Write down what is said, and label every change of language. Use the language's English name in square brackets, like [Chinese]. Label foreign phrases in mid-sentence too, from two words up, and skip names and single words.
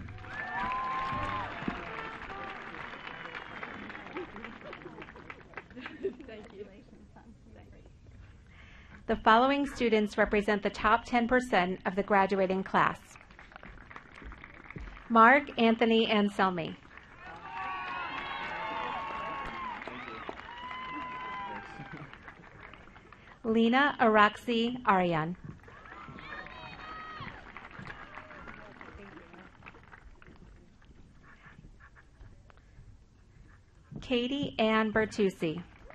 [English] The following students represent the top 10% of the graduating class. Mark Anthony Anselmi. Lena Araxi Arian. Katie Ann Bertucci.